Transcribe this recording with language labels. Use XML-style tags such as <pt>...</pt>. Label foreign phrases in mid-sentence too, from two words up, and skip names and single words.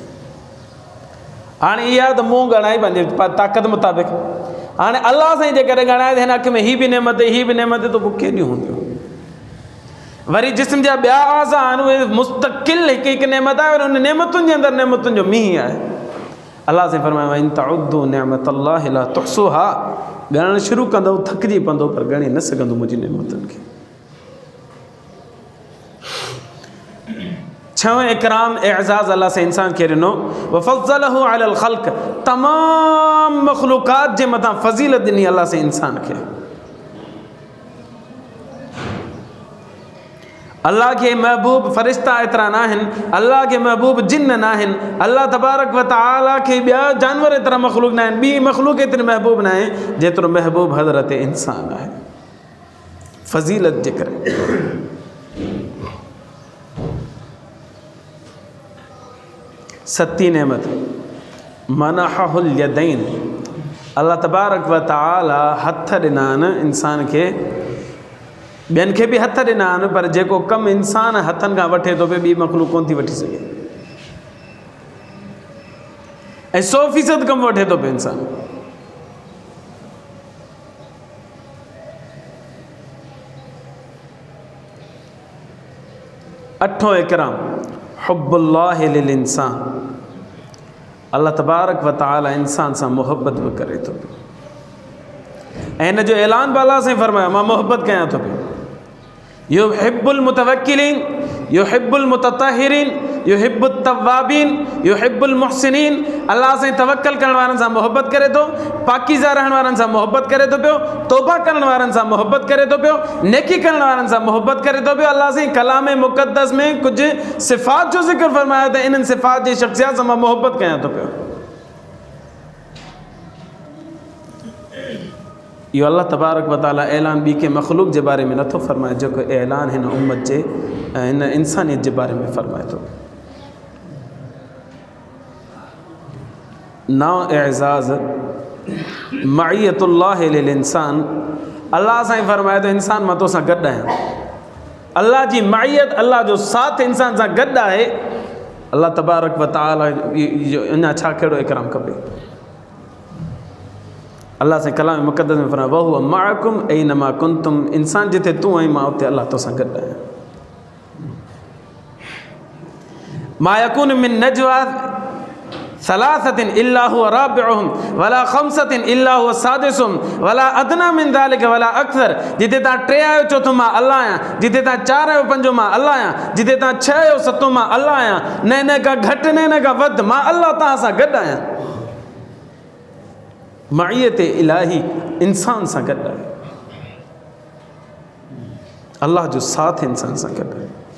<sd>हाणे इहा त मूं ॻणाई पंहिंजे ताक़त मुताबिक़। हाणे अल्लाह साईं जेकॾहिं ॻणाए त हिन अखि में हीअ बि नेमत, हीअ बि नेमत, त पोइ केॾियूं हूंदियूं। वरी जिस्म जा ॿिया आज़ा आहिनि, उहे मुस्तक़िल हिकु नेमत आहे, वरी उन नेमतुनि जे अंदरि नेमतुनि जो मींहुं आहे। अल्लाह साईं फरमायो</sd> <ar>إن تعدوا نعمة الله لا تحصوها,</ar> <sd>ॻणणु शुरू कंदो थकिजी पवंदो, पर ॻणे न सघंदो मुंहिंजी नेमतुनि खे। 6 इकराम एज़ाज़ अल्लाह साईं इंसान खे ॾिनो,</sd> <ar>وفضله على الخلق,</ar> <sd>तमामु मख़लूक़ात जे मथां फ़ज़ीलत ॾिनी अल्लाह साईं इंसान खे। अल्लाह के महबूब फ़रिश्ता एतिरा न आहिनि, अल्लाह के महबूब जिन न आहिनि, अल्लाह तबारक व तआला खे ॿिया जानवर एतिरा मख़लूक न आहिनि, ॿी मख़लूक एतिरी महबूब न आहे जेतिरो महबूब हज़रत इंसान आहे। फ़ज़ीलत जे करे 7 नेमत</sd> <ar>منح اليدين,</ar> <sd>अल्लाह तबारक व तआला हथ ॾिना आहिनि इंसान खे, ॿियनि खे बि हथ ॾिना आहिनि, पर जेको कमु इंसान हथनि खां वठे थो पियो, ॿी मख़लूक कोन थी वठी सघे। ऐं 100% कमु वठे थो पियो इंसान। अठों इकराम</sd> <ar>حب الله للإنسان,</ar> <sd>अल्लाह तबारक व तआला इंसान सां मोहब्बत बि करे थो पियो। ऐं हिन जो ऐलान बि अल्लाह साईं फरमायो, मां मोहब्बत कयां थो पियो।</sd> <ar>يحب المتوكلين، يحب المتطهرين، يحب التوابين، يحب المحسنين.</ar> <sd>अल्लाह से तवक्कल करण वारनि सां मोहब्बत करे थो, पाकीज़ा रहण वारनि सां मोहब्बत करे थो पियो, तौबा करण वारनि सां मोहब्बत करे थो पियो, नेकी करण वारनि सां मोहब्बत करे थो पियो। अल्लाह से कलाम मुक़द्दस में कुछ सिफ़ात जो ज़िक्र फरमायो त इन्हनि सिफ़ात जी शख़्सियत सां मां मोहब्बत कयां थो पियो। इहो अल्लाह तबारक व तआला ऐलान ॿी के मख़लूक जे बारे में नथो फरमाए, जेको ऐलान हिन उम्मत जे हिन इंसानियत जे बारे में फरमाए थो। नओं एज़ाज़</sd> <ar>معية الله للإنسان.</ar> <sd>अल्लाह सां ई फरमाए थो इंसान मां तोसां गॾु आहियां। अल्लाह जी मइयत, अल्लाह जो साथ इंसान सां गॾु आहे। अल्लाह तबारक व तआला जो अञा छा कहिड़ो इकराम खपे। अल्लाह से कलाम मुक़द्दस में फरमाया</sd> <ar>وهو معكم أين ما كنتم.</ar> <sd>इंसान जिथे तूं आहीं मां उते अल्लाह तोसां गॾु आहियां।</sd> <ar>ما يكون من نجوى ثلاثة إلا هو رابعهم ولا خمسة إلا هو سادسهم ولا أدنى من ذلك ولا أكثر.</ar> <sd>जिथे तव्हां 3 आहियो चौथो मां अल्लाह आहियां, जिथे तव्हां 4 आहियो 5 मां अल्लाह आहियां, जिथे तव्हां 6 आहियो 7 मां अल्लाह आहियां। न का घटि न का वधि, मां अल्लाह तव्हां सां गॾु आहियां। मइयत इलाही इंसान सां गॾु आहे। अल्लाह जो साथ इंसान सां गॾु आहे।</sd>